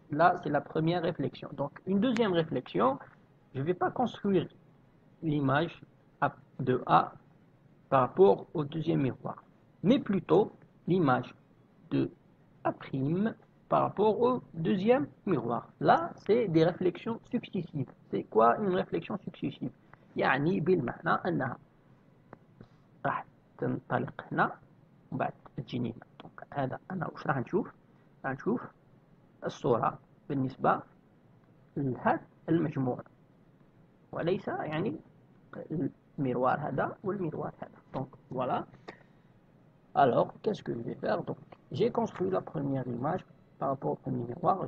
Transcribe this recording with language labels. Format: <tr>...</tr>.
<fr>Là, c'est la première réflexion. Donc, une deuxième réflexion, je ne vais pas construire l'image de A par rapport au deuxième miroir, mais plutôt l'image de A' par rapport au deuxième miroir. Là, c'est des réflexions successives. C'est quoi une réflexion successive?</fr> <ar>يعني بالمعنى أنها راح تنطلق هنا ومن بعد تجيني هنا. دونك هذا أنا واش راح نشوف؟ راح نشوف الصورة بالنسبة لهذا المجموع وليس يعني الميروار هذا والميروار هذا.</ar> <fr>Donc voilà. Alors, qu'est-ce que je vais faire? Donc, j'ai construit la première image par rapport au premier miroir.</fr>